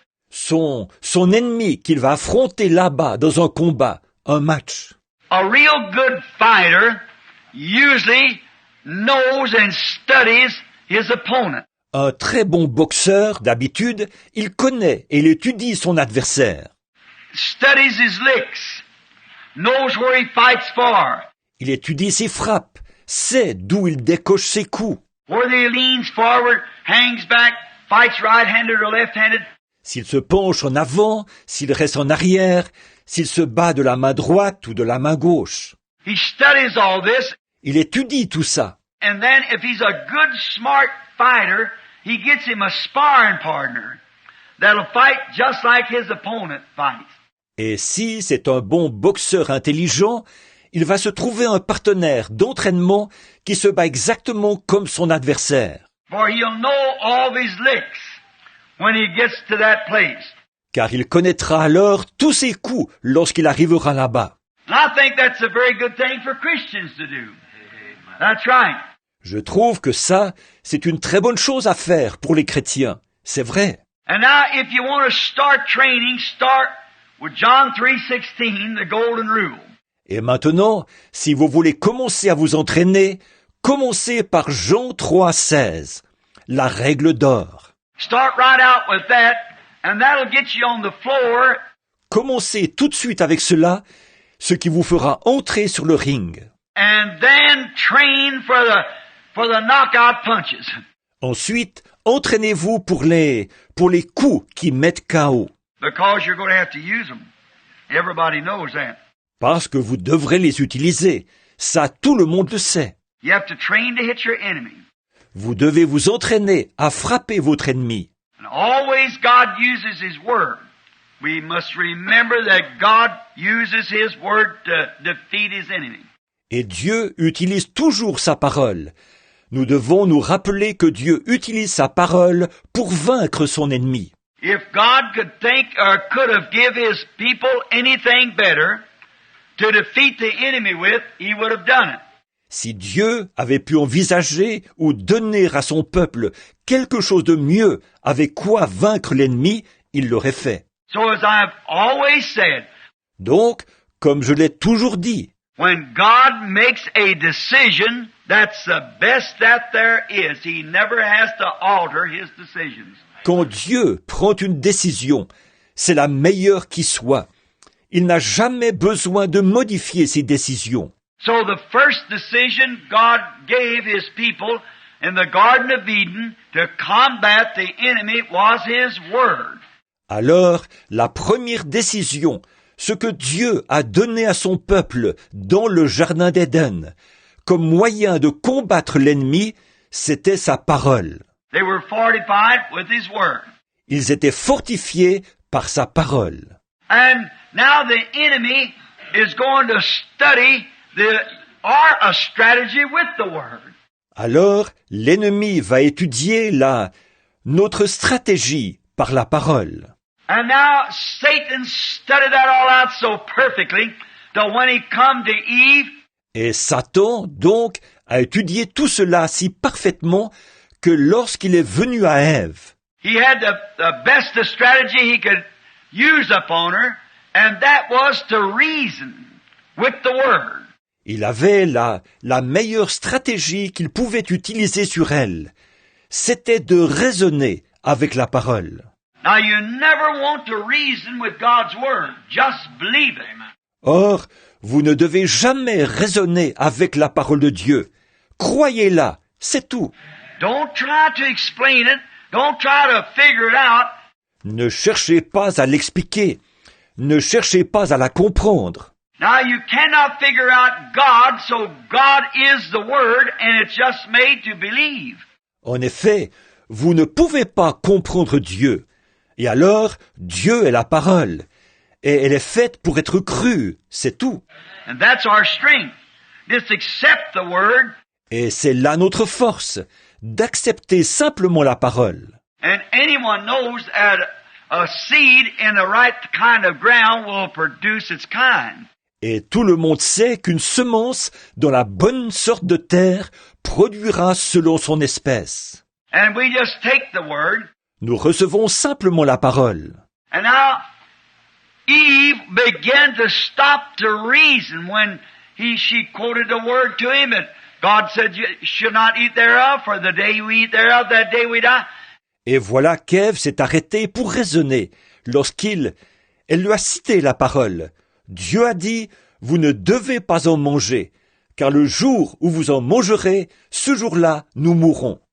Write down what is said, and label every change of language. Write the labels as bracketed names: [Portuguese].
[French] Son ennemi qu'il va affronter là-bas dans un combat, un match. [English] A real good fighter usually knows and studies his opponent. [French] Un très bon boxeur, d'habitude, il connaît et il étudie son adversaire. [English] Studies his licks, knows where he fights for. [French] Il étudie ses frappes, sait d'où il décoche ses coups. [English] Whether he leans forward, hangs back, fights right-handed or left-handed. [French] S'il se penche en avant, s'il reste en arrière, s'il se bat de la main droite ou de la main gauche. [English] He studies all this. [French] Il étudie tout ça. [English] And then if he's a good, smart fighter, he gets him a sparring partner that'll fight just like his opponent fights. [French] Et si c'est un bon boxeur intelligent, il va se trouver un partenaire d'entraînement qui se bat exactement comme son adversaire. [English] For he'll know all of his licks when he gets to that place. [French] Car il connaîtra alors tous ses coups lorsqu'il arrivera là-bas. [English] And I think that's a very good thing for Christians to do. That's right. [French] Je trouve que ça, c'est une très bonne chose à faire pour les chrétiens. C'est vrai. [English] And now if you want to start training, start with John 3:16, the golden rule. [French] Et maintenant, si vous voulez commencer à vous entraîner, commencez par Jean 3,16, la règle d'or. [English] Start right out with that, and that'll get you on the floor. [French] Commencez tout de suite avec cela, ce qui vous fera entrer sur le ring. [English] And then train for the knockout punches. [French] Ensuite, entraînez-vous pour les coups qui mettent KO. [English] Because you're going to have to use them. Everybody knows that. [French] Parce que vous devrez les utiliser. Ça, tout le monde le sait. [English] You have to train to hit your enemy. [French] Vous devez vous entraîner à frapper votre ennemi. [English] And always God uses His Word. We must remember that God uses His Word to defeat His enemy. [French] Et Dieu utilise toujours sa parole. Nous devons nous rappeler que Dieu utilise sa parole pour vaincre son ennemi. [English] If God could think or could have give His people anything better to defeat the enemy with, He would have done it. [French] Si Dieu avait pu envisager ou donner à son peuple quelque chose de mieux avec quoi vaincre l'ennemi, il l'aurait fait. [English] So as I've always said, [French] Donc, comme je l'ai toujours dit, [English] when God makes a decision, that's the best that there is. He never has to alter His decisions. [French] quand Dieu prend une décision, c'est la meilleure qui soit. Il n'a jamais besoin de modifier ses décisions. [English] So the first decision God gave His people in the Garden of Eden to combat the enemy was His Word. [French] Alors, la première décision, ce que Dieu a donné à son peuple dans le Jardin d'Éden, comme moyen de combattre l'ennemi, c'était sa parole. [English] They were fortified with His Word. [French] Ils étaient fortifiés par sa parole. [English] And now the enemy is going to study a strategy with the Word. [French] Alors, l'ennemi va étudier notre stratégie par la parole. [English] And now Satan studied that all out so perfectly that when he come to Eve, [French] Et Satan, donc, a étudié tout cela si parfaitement que lorsqu'il est venu à Ève, [English] he had the best strategy he could use upon her, and that was to reason with the Word. [French] il avait la meilleure stratégie qu'il pouvait utiliser sur elle. C'était de raisonner avec la parole. [English] Now you never want to reason with God's Word. Just believe it. [French] Or, vous ne devez jamais raisonner avec la parole de Dieu. Croyez-la, c'est tout. [English] Don't try to explain it. Don't try to figure it out. [French] Ne cherchez pas à l'expliquer. Ne cherchez pas à la comprendre. [English] Now you cannot figure out God, so God is the Word, and it's just made to believe. [French] En effet, vous ne pouvez pas comprendre Dieu. Et alors, Dieu est la parole. Et elle est faite pour être crue, c'est tout. [English] And that's our strength. Just accept the Word, [French] Et c'est là notre force, d'accepter simplement la parole. [English] and anyone knows that a seed in the right kind of ground will produce its kind. [French] Et tout le monde sait qu'une semence dans la bonne sorte de terre produira selon son espèce. [English] And we just take the Word, [French] Nous recevons simplement la parole. [English] and now Eve began to stop to reason when she quoted the Word to him, and God said, "You should not eat thereof, for the day we eat thereof, that day we die." [French] Et voilà qu'Ève s'est arrêtée pour raisonner lorsqu'elle lui a cité la parole. Dieu a dit, vous ne devez pas en manger, car le jour où vous en mangerez, ce jour-là, nous mourrons.